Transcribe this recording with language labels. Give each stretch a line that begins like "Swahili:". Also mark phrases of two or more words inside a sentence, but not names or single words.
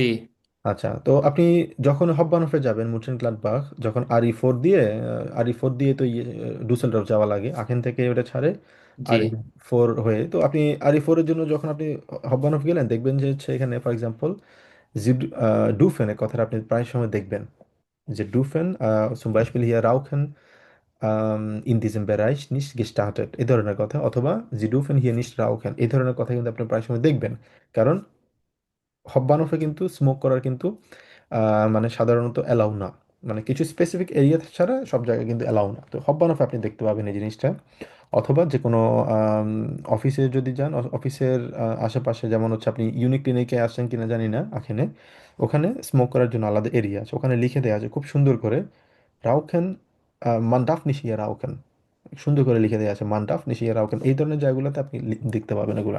Bangla: আচ্ছা, তো আপনি যখন হববানহফে যাবেন মুনচেন গ্লাডবাখ, যখন আর ই 4 দিয়ে তো ডুসেলডর্ফ যাওয়া লাগে, আখেন থেকে ওটা ছাড়ে জি আর ই 4 হয়ে। তো আপনি আর ই 4-এর জন্য যখন আপনি হববানহফ গেলেন, দেখবেন যে হচ্ছে এখানে
English: for example
German: Sie dürfen
Bangla: কথাটা আপনি প্রায় সময় দেখবেন যে
German: ডুফেন zum Beispiel hier Rauchen in diesem Bereich nicht gestattet,
Bangla: এই ধরনের কথা, অথবা
German: Sie dürfen hier nicht rauchen,
Bangla: এই ধরনের কথা কিন্তু আপনি প্রায় সময় দেখবেন। কারণ হব্বানফে কিন্তু স্মোক করার কিন্তু মানে সাধারণত অ্যালাউ না। মানে কিছু স্পেসিফিক এরিয়া ছাড়া সব জায়গায় কিন্তু অ্যালাউ না। তো হব্বানফে আপনি দেখতে পাবেন এই জিনিসটা। অথবা যে কোনো অফিসে যদি যান, অফিসের আশেপাশে, যেমন হচ্ছে আপনি ইউনিক ক্লিনিকে আসছেন কিনা জানি না এখানে, ওখানে স্মোক করার জন্য আলাদা এরিয়া আছে, ওখানে লিখে দেওয়া আছে খুব সুন্দর করে,
German: Rauchen man darf nicht hier rauchen,
Bangla: সুন্দর করে লিখে দেওয়া আছে
German: man darf nicht hier rauchen,
Bangla: এই ধরনের জায়গাগুলোতে আপনি দেখতে পাবেন এগুলা।